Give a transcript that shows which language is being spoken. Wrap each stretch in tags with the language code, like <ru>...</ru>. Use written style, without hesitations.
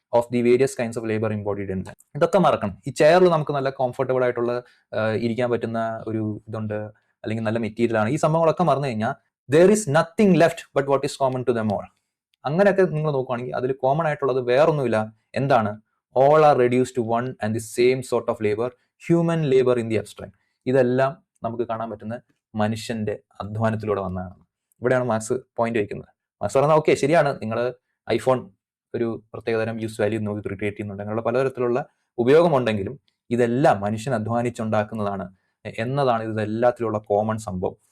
<en>Of the various kinds of labour embodied in them.</en> <ml>ഇതൊക്കെ മറക്കണം. ഈ ചെയറിൽ നമുക്ക് നല്ല കംഫർട്ടബിൾ ആയിട്ടുള്ള ഇരിക്കാൻ പറ്റുന്ന ഒരു ഇതുണ്ട്, അല്ലെങ്കിൽ നല്ല മെറ്റീരിയൽ ആണ്. ഈ സംഭവങ്ങളൊക്കെ മറന്നു കഴിഞ്ഞാൽ</ml> <en>there is nothing left but what is common to them all.</en> <ml>അങ്ങനെയൊക്കെ നിങ്ങൾ നോക്കുകയാണെങ്കിൽ അതിൽ കോമൺ ആയിട്ടുള്ളത് വേറൊന്നുമില്ല. എന്താണ്?</ml> <en>all are reduced to one and the same sort of labor, human labor in the abstract.</en> <ml>ഇതെല്ലാം നമുക്ക് കാണാൻ പറ്റുന്ന മനുഷ്യന്റെ അധ്വാനത്തിലൂടെ വന്നതാണ്. ഇവിടെയാണ് മാർക്സ് പോയിന്റ് വയ്ക്കുന്നത്. മാർക്സ് പറഞ്ഞാൽ ഓക്കെ ശരിയാണ്, നിങ്ങൾ ഐഫോൺ ഒരു പ്രത്യേകതരം യൂസ് വാല്യൂ നോക്കി ക്രിയേറ്റ് ചെയ്യുന്നുണ്ട്, അങ്ങനെയുള്ള പലതരത്തിലുള്ള ഉപയോഗമുണ്ടെങ്കിലും ഇതെല്ലാം മനുഷ്യൻ അധ്വാനിച്ചുണ്ടാക്കുന്നതാണ് എന്നതാണ് ഇതെല്ലാത്തിലുള്ള കോമൺ സംഭവം.</ml>